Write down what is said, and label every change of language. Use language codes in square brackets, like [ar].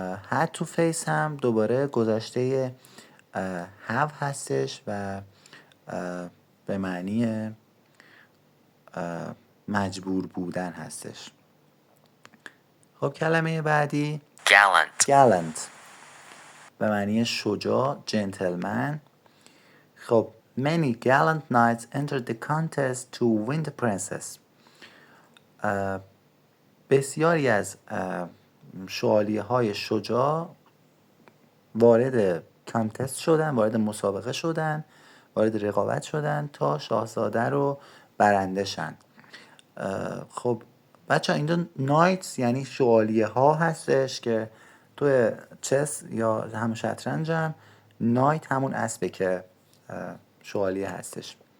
[fa] had to face هم دوباره گذشته have هستش و به معنی مجبور بودن هستش. خب کلمه بعدی gallant به معنی شجاع، جنتلمن. [en] خب many gallant knights entered the contest to win the princess. [fa] بسیاری از شوالیه های شجاع وارد کانتست شدن، وارد مسابقه شدن، وارد رقابت شدن تا شاهزاده رو برنده شن. خب بچه اینجا نایتس یعنی شوالیه ها هستش که توی چس یا هم شطرنج هم نایت همون اسبه که شوالیه هستش.